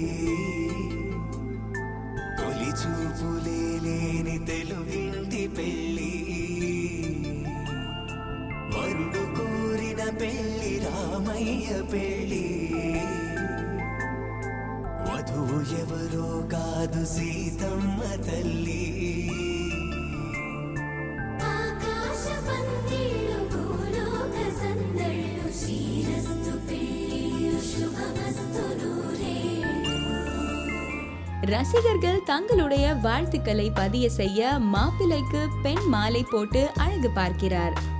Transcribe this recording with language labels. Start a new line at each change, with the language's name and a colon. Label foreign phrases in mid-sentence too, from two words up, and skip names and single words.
Telugu: తొలి చూపులే లేని తెలుగింటి పెళ్లి వరుడు కోరిన పెళ్లి రామయ్య పెళ్లి వధువు ఎవరో కాదు సీతమ్మ తల్లి
Tamil: ரசிகர்கள் தங்களுடைய வாழ்த்துக்களை பதிய செய்ய மாப்பிள்ளைக்கு பெண் மாலை போட்டு அழகு பார்க்கிறார்.